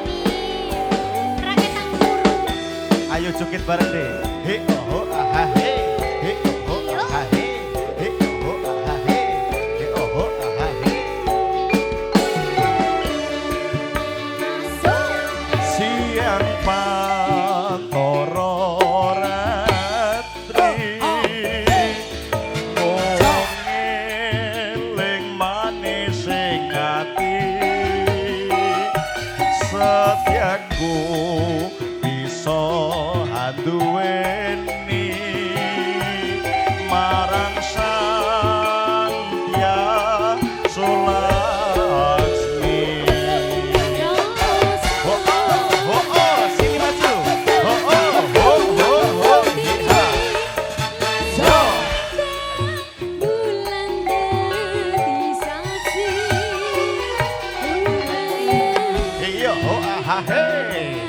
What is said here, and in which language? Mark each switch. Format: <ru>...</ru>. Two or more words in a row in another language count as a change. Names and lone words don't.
<jv>Ayo cukit bareng Dek. He oh ah he, he oh ah he, he oh ah he, he oh ah he. Siang pantoro ratri mung eling manis ing ati setiaku bisa anduweni marang sang Tyas Laksmi.</jv> <id>Sini maju. Iya.</id> <jv>Bulan dadi saksi. Iya, ah he.</jv>